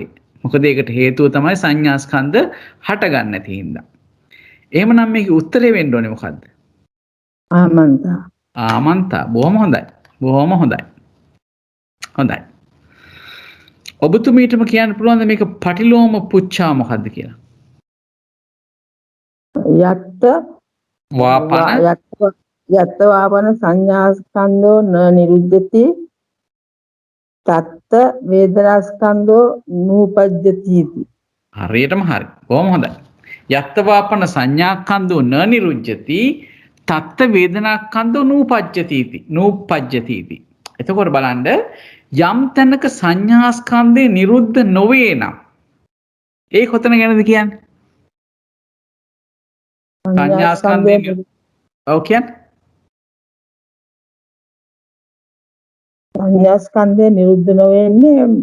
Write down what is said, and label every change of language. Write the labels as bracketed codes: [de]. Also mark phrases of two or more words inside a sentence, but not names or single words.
[si] මොකද ඒකට හේතුව තමයි සංඥාස්කන්ධ හටගන්න නැති හින්දා. එහෙමනම් මේකේ උත්තරේ වෙන්න ඕනේ මොකද්ද? ආමන්තා. ආමන්තා. බොහොම හොඳයි. බොහොම හොඳයි. හොඳයි. ඔබතුමීටම කියන්න පුළුවන්ද මේක [pi] පටිලෝම පුච්චා [si] මොකද්ද කියලා? [pi] යත්ත වාපන යත්ත වාපන සංඥාස්කන්ධෝ න නිරුද්ධති තත්ත වේදනාස්කන්ධෝ නූපජ්ජති. [si] හරියටම හරි. බොහොම හොඳයි. [pi] යත්ත වාපන සංඥාස්කන්ධෝ න නිරුද්ධති තත්ත වේදනාස්කන්ධෝ නූපජ්ජති. [si] එතකොට බලන්න යම් තැනක සංඥාස්කන්ධේ නිරුද්ධ නොවේ නම් ඒ කොතන ගැනද කියන්නේ? සංඥාස්කන්ධේ ඔව් කියන්නේ සංඥාස්කන්ධය නිරුද්ධ නොවෙන්නේ